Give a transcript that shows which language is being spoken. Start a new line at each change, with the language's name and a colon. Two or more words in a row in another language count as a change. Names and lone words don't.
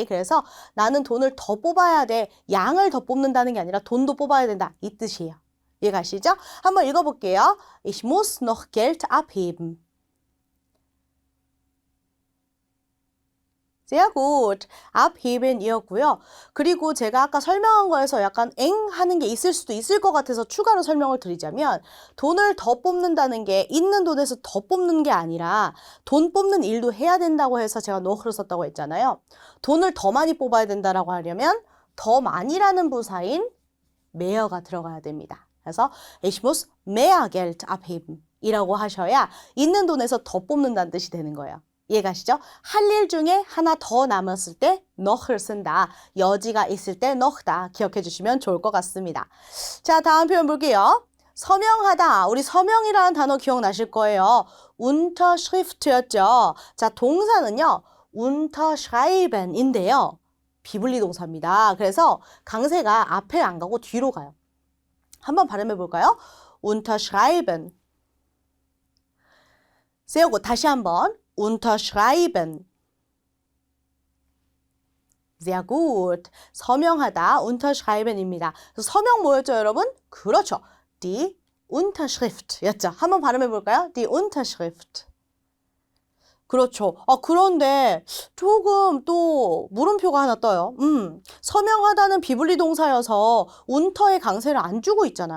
Korean: 그래서 나는 돈을 더 뽑아야 돼. 양을 더 뽑는다는 게 아니라 돈도 뽑아야 된다. 이 뜻이에요. 이해가시죠? 한번 읽어볼게요.
German: Ich muss noch Geld abheben. Sehr gut.
Korean: abheben이었고요. 그리고 제가 아까 설명한 거에서 약간 엥 하는 게 있을 수도 있을 것 같아서 추가로 설명을 드리자면 돈을 더 뽑는다는 게 있는 돈에서 더 뽑는 게 아니라 돈 뽑는 일도 해야 된다고 해서 제가 noch를 썼다고 했잖아요. 돈을 더 많이 뽑아야 된다라고 하려면 더 많이라는 부사인 mehr가 들어가야 됩니다. 그래서
German: ich muss mehr Geld abheben
Korean: 이라고 하셔야 있는 돈에서 더 뽑는다는 뜻이 되는 거예요. 이해가시죠? 할 일 중에 하나 더 남았을 때 noch를 쓴다. 여지가 있을 때 noch다. 기억해 주시면 좋을 것 같습니다. 자, 다음 표현 볼게요. 서명하다. 우리 서명이라는 단어 기억나실 거예요. Unterschrift였죠. 자, 동사는요. Unterschreiben인데요. 비분리 동사입니다. 그래서 강세가 앞에 안 가고 뒤로 가요. 한번 발음해 볼까요?
German: Unterschreiben.
Korean: 세우고 다시 한번.
German: Unterschreiben. Sehr gut.
Korean: 서명하다. Unterschreiben입니다. 그래서 서명 뭐였죠, 여러분? 그렇죠.
German: Die Unterschrift였죠.
Korean: 한번 발음해 볼까요?
German: Die Unterschrift.
Korean: 그렇죠. 그런데 조금 또 물음표가 하나 떠요. 서명하다는 비분리 동사여서 운터의 강세를 안 주고 있잖아요.